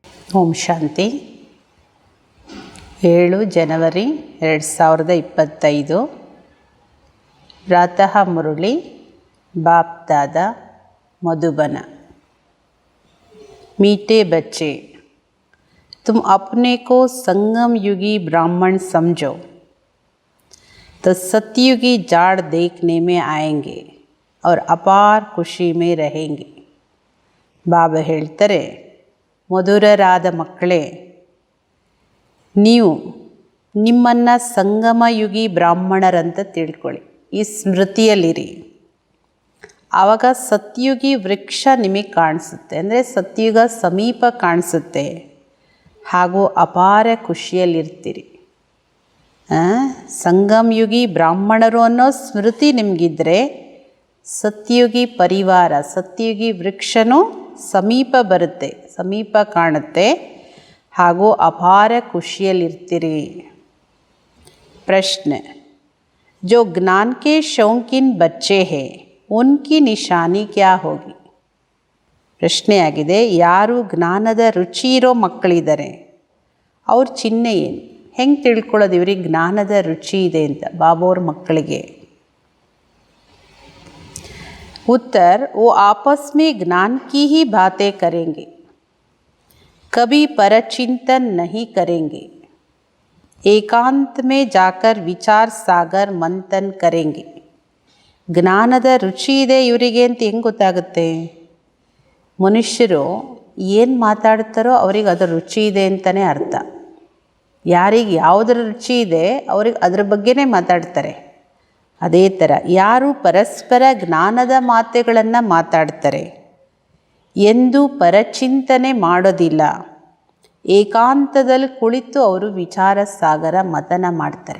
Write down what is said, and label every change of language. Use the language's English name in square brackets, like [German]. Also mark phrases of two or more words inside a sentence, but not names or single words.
[Kannada] ಓಂ ಶಾಂತಿ. 7 ಜನವರಿ 2025. [Hindi] प्रातः मुरली बाप दादा मधुबन. मीठे बच्चे, तुम अपने को संगम युगी ब्राह्मण समझो तो सतयुगी जाड़ देखने में आएंगे और अपार ಖುಷಿ में रहेंगे. [Kannada] ಬಾಬಾ ಹೇಳ್ತಾರೆ, ಮಧುರರಾದ ಮಕ್ಕಳೇ, ನೀವು ನಿಮ್ಮನ್ನು ಸಂಗಮಯುಗಿ ಬ್ರಾಹ್ಮಣರಂತ ತಿಳ್ಕೊಳ್ಳಿ, ಈ ಸ್ಮೃತಿಯಲ್ಲಿರಿ. ಆವಾಗ ಸತ್ಯುಗಿ ವೃಕ್ಷ ನಿಮಗೆ ಕಾಣಿಸುತ್ತೆ, ಅಂದರೆ ಸತ್ಯುಗ ಸಮೀಪ ಕಾಣಿಸುತ್ತೆ, ಹಾಗೂ ಅಪಾರ ಖುಷಿಯಲ್ಲಿರ್ತೀರಿ. ಸಂಗಮಯುಗಿ ಬ್ರಾಹ್ಮಣರು ಅನ್ನೋ ಸ್ಮೃತಿ ನಿಮಗಿದ್ರೆ ಸತ್ಯುಗಿ ಪರಿವಾರ, ಸತ್ಯುಗಿ ವೃಕ್ಷನೂ ಸಮೀಪ ಬರುತ್ತೆ, ಸಮೀಪ ಕಾಣುತ್ತೆ, ಹಾಗೂ ಅಪಾರ ಖುಷಿಯಲ್ಲಿರ್ತೀರಿ. ಪ್ರಶ್ನೆ, [Hindi] जो ज्ञान के शौकीन बच्चे हैं उनकी निशानी क्या होगी? [Kannada] ಪ್ರಶ್ನೆಯಾಗಿದೆ, ಯಾರು ಜ್ಞಾನದ ರುಚಿ ಇರೋ ಮಕ್ಕಳಿದ್ದಾರೆ ಅವ್ರ ಚಿಹ್ನೆ ಏನು? ಹೆಂಗೆ ತಿಳ್ಕೊಳ್ಳೋದು ಇವ್ರಿಗೆ ಜ್ಞಾನದ ರುಚಿ ಇದೆ ಅಂತ ಬಾಬೋರ ಮಕ್ಕಳಿಗೆ? [Hindi] उत्तर, वो आपस में ज्ञान की ही बातें करेंगे, कभी परचिंतन नहीं करेंगे, एकांत में जाकर विचार सागर मंथन करेंगे. [Kannada] ಜ್ಞಾನದ ರುಚಿ ಇದೆ ಇವರಿಗೆ ಅಂತ ಹೆಂಗೆ ಗೊತ್ತಾಗುತ್ತೆ? ಮನುಷ್ಯರು ಏನು ಮಾತಾಡ್ತಾರೋ ಅವ್ರಿಗೆ ಅದರ ರುಚಿ ಇದೆ ಅಂತಲೇ ಅರ್ಥ. ಯಾರಿಗೆ ಯಾವುದರ ರುಚಿ ಇದೆ ಅವ್ರಿಗೆ ಅದ್ರ ಬಗ್ಗೆನೇ ಮಾತಾಡ್ತಾರೆ. ಅದೇ ಥರ ಯಾರು ಪರಸ್ಪರ ಜ್ಞಾನದ ಮಾತುಗಳನ್ನು ಮಾತಾಡ್ತಾರೆ, ಎಂದು ಪರಚಿಂತನೆ ಮಾಡೋದಿಲ್ಲ, ಏಕಾಂತದಲ್ಲಿ ಕುಳಿತು ಅವರು ವಿಚಾರ ಸಾಗರ ಮಥನ ಮಾಡ್ತಾರೆ.